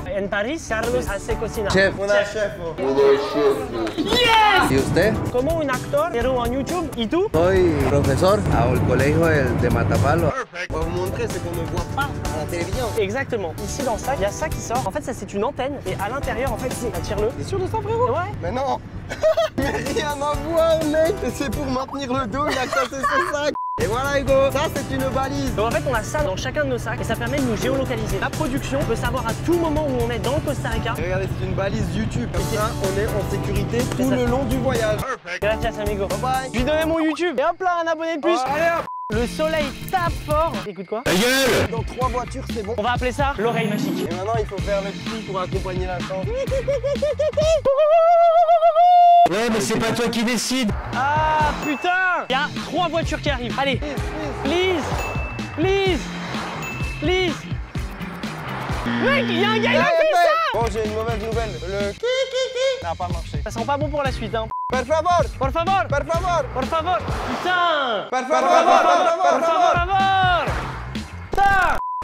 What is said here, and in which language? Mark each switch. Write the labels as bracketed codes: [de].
[es] En París, Carlos hace cocina. Chef. [fr] On a chef. Oh. [en] Yes! [es] ¿Y usted? Como un actor, pero en YouTube. ¿Y tú? Soy profesor al colegio de Matapalo. [fr] On va vous montrer ce qu'on ne voit pas à la télévision. Exactement. Ici dans le sac, il y a ça qui sort. En fait, ça c'est une antenne. Et à l'intérieur, en fait, c'est. Tire-le. T'es sûr de ça, frérot? Ouais. Mais non. Mais rien à voir, mec. C'est pour maintenir le dos, il a cassé son sac. Et voilà, Hugo, ça c'est une balise. Donc en fait, on a ça dans chacun de nos sacs et ça permet de nous géolocaliser. La production peut savoir à tout moment où on est dans le Costa Rica. Et regardez, c'est une balise YouTube. Comme ça, on est en sécurité tout le long du voyage. [es] Gracias, amigo. [en] Bye bye. [fr] Je lui donnais mon YouTube. Et hop là, un abonné de plus. Allez hop. Le soleil tape fort. Écoute quoi? Dans 3 voitures, c'est bon. On va appeler ça l'oreille magique. Et maintenant, il faut faire le cri pour accompagner la chance. Ouais, mais c'est pas toi qui décide. Ah putain! Il y a 3 voitures qui arrivent. [en] Allez, please, please, please. [fr] Mec, il y a un gars, il a fait ça! Bon, j'ai une mauvaise nouvelle. Le qui n'a pas marché. Ça sent pas bon pour la suite, hein. [es] Per favor! Por favor! Per favor! Por favor! Putain! Per favor! Por favor! Putain!